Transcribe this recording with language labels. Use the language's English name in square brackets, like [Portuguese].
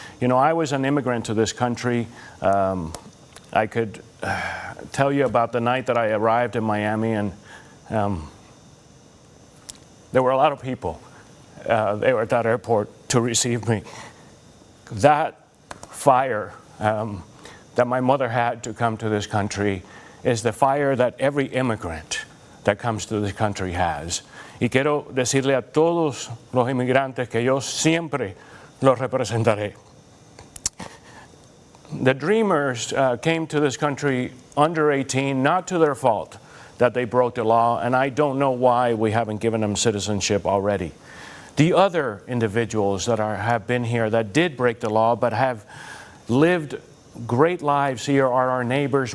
[English] You know, I was an immigrant to this country. I could tell you about the night that I arrived in Miami, and there were a lot of people. They were at that airport to receive me. That fire that my mother had to come to this country is the fire that every immigrant that comes to this country has. [Spanish] Y quiero decirle a todos los inmigrantes que yo siempre los representaré. [English] The dreamers came to this country under 18, not to their fault that they broke the law, and I don't know why we haven't given them citizenship already. The other individuals that have been here that did break the law but have lived great lives here are our neighbors.